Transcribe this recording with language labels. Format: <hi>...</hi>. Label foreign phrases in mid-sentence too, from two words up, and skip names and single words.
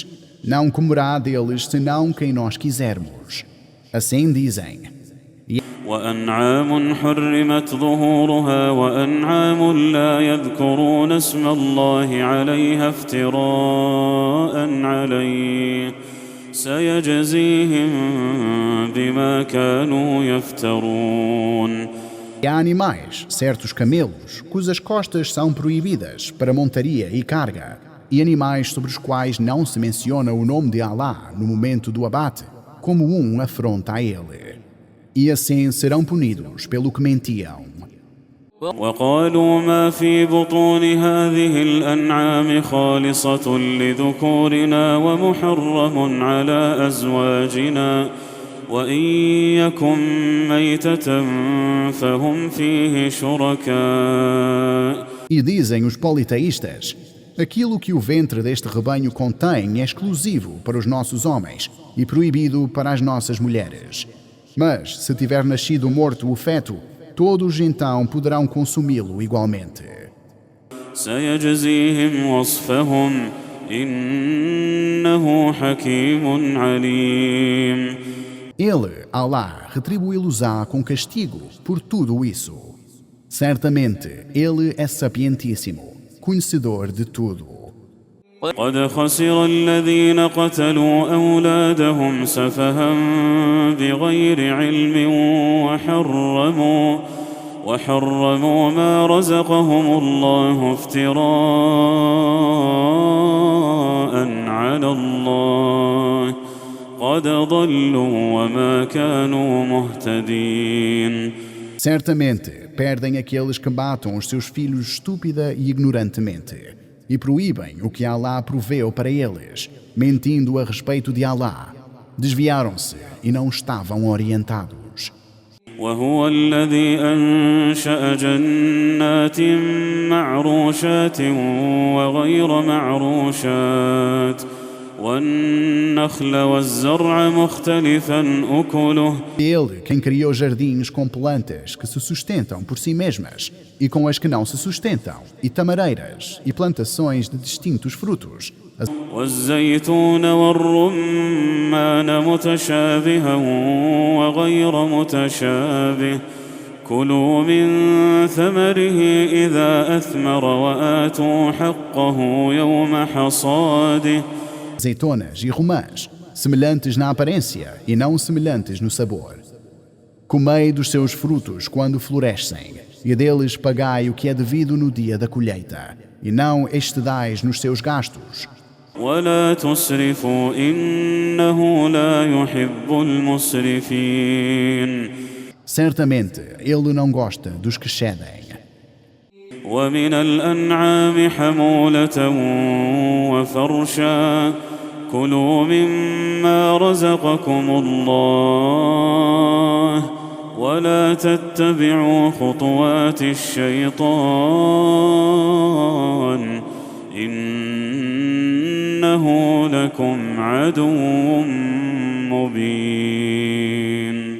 <pt>Não comerá deles senão quem nós quisermos. Assim dizem.</pt> <ar>وأنعام حرمت ظهورها وأنعام لا يذكرون اسم الله عليها افتراء عليه سيجزيهم بما كانوا يفترون.</ar> <pt>E há animais, certos camelos, cujas costas são proibidas para montaria e carga, e animais sobre os quais não se menciona o nome de Allah no momento do abate, como afronta a ele. E assim serão punidos pelo que mentiam.</pt> <ar>وقالوا ما في بطون هذه الأنعام خالصة لذكورنا ومحرم على أزواجنا وإن يكن ميتة فهم فيه شركاء.</ar> <pt>E dizem os politeístas, aquilo que o ventre deste rebanho contém é exclusivo para os nossos homens e proibido para as nossas mulheres. Mas, se tiver nascido morto o feto, todos então poderão consumi-lo igualmente.</pt> <ar>سيجزيهم وصفهم إنه حكيم عليم.</ar> <pt>Ele, Allah, retribuí-los-á com castigo por tudo isso. Certamente, Ele é sapientíssimo, conhecedor de tudo.</pt> <ar>قد خسر الذين قتلوا أولادهم سفها بغير علم وحرموا ما رزقهم الله افتراء على الله قد ضلوا وما كانوا مهتدين.</ar> <pt>Certamente, perdem aqueles que matam os seus filhos estúpida e ignorantemente, e proíbem o que Allah proveu para eles, mentindo a respeito de Allah. Desviaram-se e não estavam orientados.</pt> <ar>وهو الذي أنشأ جنات معروشات وغير معروشات والنخل والزرع مختلفا أكله.</ar> <pt>Ele quem criou jardins com plantas que se sustentam por si mesmas e com as que não se sustentam, e tamareiras e plantações de distintos frutos.</pt> <ar>والزيتون والرمان متشابها وغير متشابه كلوا من ثمره إذا أثمر وآتوا حقه يوم حصاده.</ar> <pt>Azeitonas e romãs, semelhantes na aparência e não semelhantes no sabor. Comei dos seus frutos quando florescem, e deles pagai o que é devido no dia da colheita, e não excedais nos seus gastos.</pt> <ar>ولا تسرفوا إنه لا يحب المسرفين.</ar> <pt>Certamente, ele não gosta dos que cedem.</pt> <ar>ومن الأنعام حمولة وفرشا كلوا مما رزقكم الله ولا تتبعوا خطوات الشيطان إنه لكم عدو مبين.</ar>